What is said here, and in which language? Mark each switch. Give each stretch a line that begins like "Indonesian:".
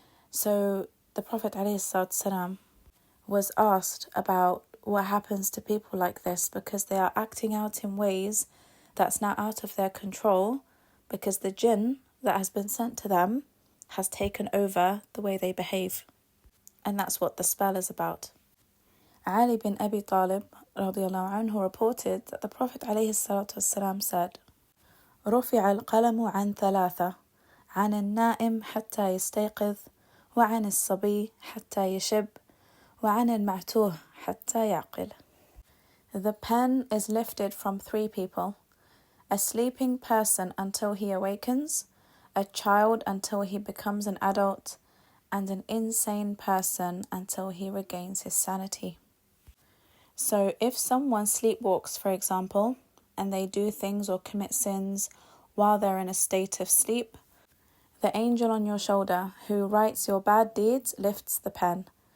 English: So the Prophet ﷺ was asked about what happens to people like this, because they are acting out in ways that's now out of their control, because the jinn that has been sent to them has taken over the way they behave. And that's what the spell is about.
Arabic: Ali bin Abi Talib radiallahu anhu reported that the Prophet ﷺ said, رفع القلم عن 3 عن النائم حتى يستيقظ وعن الصبي حتى يشب وعن المعتوه حتى يعقل.
English: The pen is lifted from 3 people: a sleeping person until he awakens, a child until he becomes an adult, and an insane person until he regains his sanity. So if someone sleepwalks, for example, and they do things or commit sins while they're in a state of sleep, the angel on your shoulder who writes your bad deeds lifts the pen.